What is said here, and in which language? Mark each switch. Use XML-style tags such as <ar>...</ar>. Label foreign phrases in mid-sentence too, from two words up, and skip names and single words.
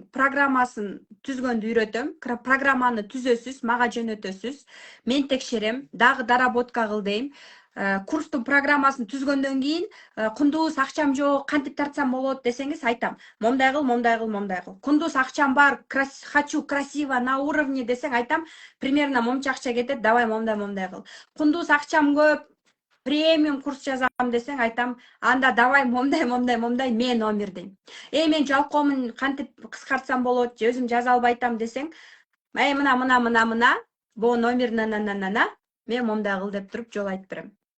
<ky>Программасын түзгөндү үйрөтөм. Программаны түзөсүз, мага жөнөтөсүз. Мен текшерем, дагы доработка кыл дейм. Курстун программасын түзгөндөн кийин кундуз акчам жок, кантип тартсам болот десеңиз, айтам. Момдай кыл. Кундуз акчам бар,</ky> <ru>хочу красиво, на уровне</ru> <ky>десең, айтам. Примерно момча акча кетет, давай момдай кыл. Кундуз акчам көп, премиум курс жазам десең, айтам. Анда давай момдай, мен номер дейм. Мен жалкоомун, кантип кыскартсам болот, өзүм жаза албайтам десең, мына, бо номер мен момдай кыл деп туруп жол айтып берем.</ky>